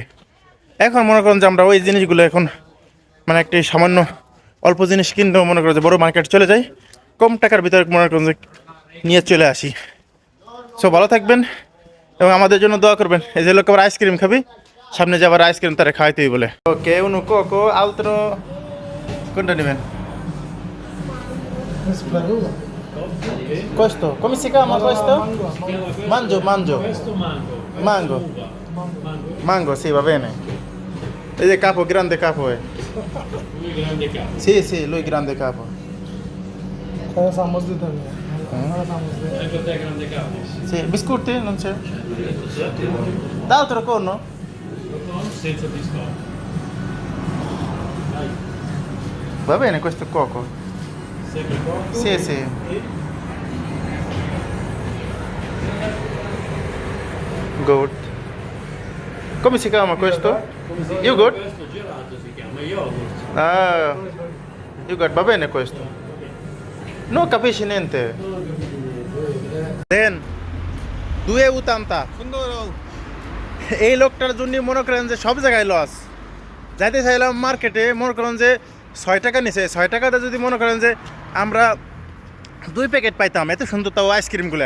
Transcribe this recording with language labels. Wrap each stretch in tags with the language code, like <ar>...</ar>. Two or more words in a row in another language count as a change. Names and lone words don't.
<bn>এখন মনে করেন যে আমরা ওই জিনিসগুলো এখন মানে একটি সামান্য অল্প জিনিস কিনতেও মনে করেন যে বড় মার্কেট চলে যাই, কম টাকার ভিতরে মনে করেন যে নিয়ে চলে আসি। সো ভালো থাকবেন এবং আমাদের জন্য দোয়া করবেন। এই যে লোক আবার আইসক্রিম খাবি, সামনে যে আবার আইসক্রিম তারা খাওয়াইতেই বলে।</bn> <it>ওকে uno cocco altro,</it> <bn>কোনটা নেবেন?</bn> <it>Questo, come si chiama questo? Mangio. Questo mango. Mango. Uva. Mango, sì, va bene. Vede capo, grande capo è. Lui grande capo. Sì, lui grande capo.</it> <bn>তারা চামচ দিতে হবে। তারা চামচ দিতে হবে।</bn> <it>Anche te grande capo. Sì, biscotti non c'è? D'altro corno? Senza biscotti. Va bene, questo è coco. Sempre poco. Sì. Good. Come si chiama questo? Yogurt? Questo gelato si chiama yogurt. Ah, yogurt, va bene questo. Non capisci niente.</it> <bn>দেন 2,80 সুন্দর। এই লোকটার জন্য মনে করেন যে সব জায়গায় লস। যাইতে চাইলাম মার্কেটে, মনে করেন যে 6 টাকা নিছে, 6 টাকাতে যদি মনে করেন যে আমরা 2 প্যাকেট পাইতাম, এত সুন্দর তাও আইসক্রিমগুলা।</bn>